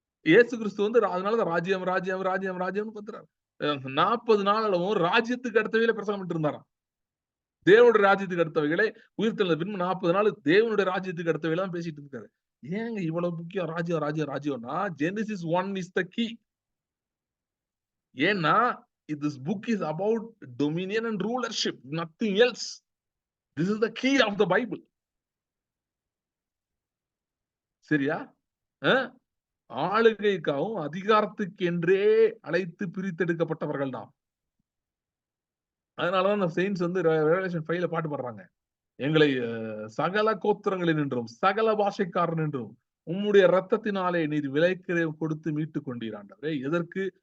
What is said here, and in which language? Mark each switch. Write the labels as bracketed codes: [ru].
[ta] இயேசு கிறிஸ்து வந்து அதனாலதான் ராஜ்யம்னு கத்துறாரு. 40 நாள் அளவும் ராஜ்யத்துக்கு அடுத்தவையில பிரசங்கம் பண்ணிட்டு இருந்தாராம். தேவனுடைய ராஜ்யத்துக்கு அடுத்தவைகளை உயிர்த்தெழுந்த பின்பு 40 நாள் தேவனுடைய ராஜ்யத்துக்கு அடுத்தவையில தான் பேசிட்டு இருக்காரு. ஏங்க இவ்வளவு முக்கியம் ராஜ்யம்னா [en] Genesis 1 is the key. ஏன்னா this book is about dominion and rulership, nothing else. This is the key of the Bible. [ta] சரியா? ஆளுகைக்காகவும் அதிகாரத்துக்கு என்றே அழைத்து பிரித்தெடுக்கப்பட்டவர்கள் தான். அதனாலதான் அந்த செயின்ஸ் வந்து ரெவலேஷன் 5ல பாட்டு பாடுறாங்க. எங்களை சகல கோத்திரங்களில் நின்றும் சகல பாஷைக்காரன் நின்றும் உம்முடைய ரத்தத்தினாலே நீர் விலைக்கிரை கொடுத்து மீட்டுக் கொண்டீராண்டவரே. எதற்கு?